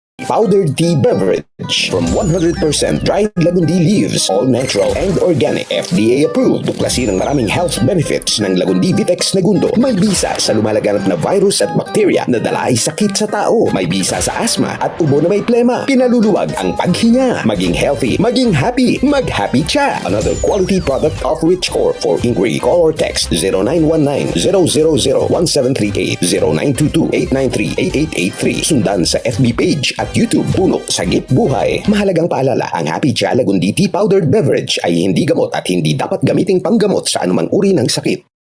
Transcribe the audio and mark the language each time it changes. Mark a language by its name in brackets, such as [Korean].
[English] Powdered tea beverage from 100% dried Lagundi leaves, all natural and organic. FDA approved. [Filipino] Tuklasin ang maraming health benefits ng Lagundi Vitex Negundo. May bisa sa lumalaganap na virus at bakterya na dala ay sakit sa tao. May bisa sa asthma at ubo na may plema. Pinaluluwag ang paghinga. Maging healthy, maging happy, mag-happy cha. [English] Another quality product of Richcore. For inquiry, call or text 0919-000-1738, 0922-893-8883. [Filipino] Sundan sa FB page at YouTube, Puno Sagip Buhay. Mahalagang paalala, ang Happy Cha Lagundi Tea Powdered Beverage ay hindi gamot at hindi dapat gamiting panggamot sa anumang uri ng sakit.